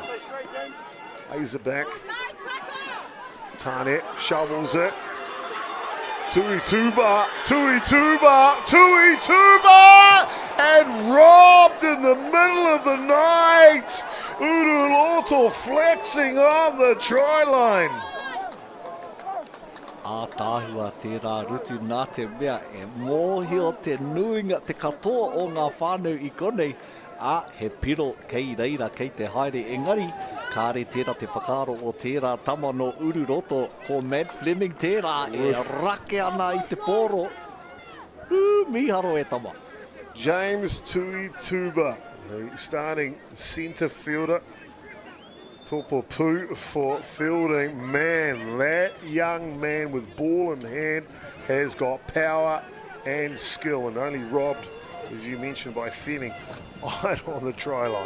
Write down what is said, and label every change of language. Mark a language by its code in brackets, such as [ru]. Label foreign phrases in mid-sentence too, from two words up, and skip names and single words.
[en] Laser back. Tarnett shovels it. Tui Tuba, and robbed in the middle of the night. Uruloto flexing on the try line. [mi] Ātāhua tērā rutu nā te mea e mōhio te nuinga te katoa o ngā whānau I konei. He piro kei reira kei te haere engari, kāre tērā te whakaro o tērā tama no Ururoto, ko Matt Fleming tērā e rake ana I te poro. Miharo e tama. [en] James Tui Tuba, starting centre fielder. Topo Pū for Feilding. Man, that young man with ball in hand has got power and skill, and only robbed, as you mentioned, by Fleming right on the try line.